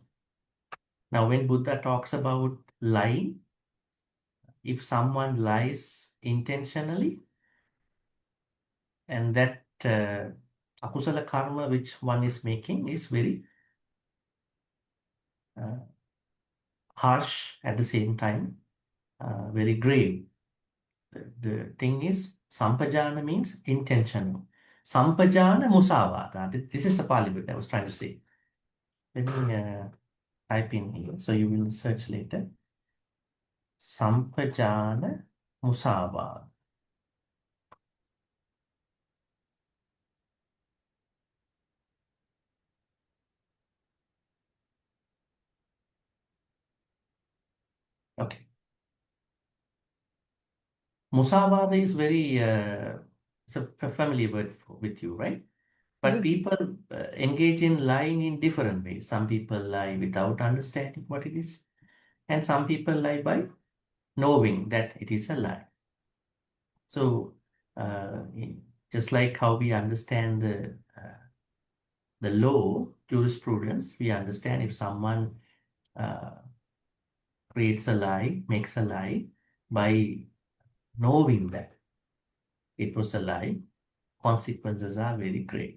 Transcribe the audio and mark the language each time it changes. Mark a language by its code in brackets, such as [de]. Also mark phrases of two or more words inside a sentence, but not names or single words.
[en] Now, when Buddha talks about lying, if someone lies intentionally, and that [pi] akusala karma [en] which one is making is very harsh at the same time, very grave. The thing is, Sampajana means intentional. [pi] Sampajana musavada. [en] This is the Pali word I was trying to say. Let me type in here, so you will search later. [pi] Sampajana musavada. [en] Okay. Musavada is very, it's a familiar word with you, right? But people engage in lying in different ways. Some people lie without understanding what it is, and some people lie by knowing that it is a lie. So, just like how we understand the law, jurisprudence, we understand if someone creates a lie, makes a lie, by knowing that it was a lie, consequences are very great.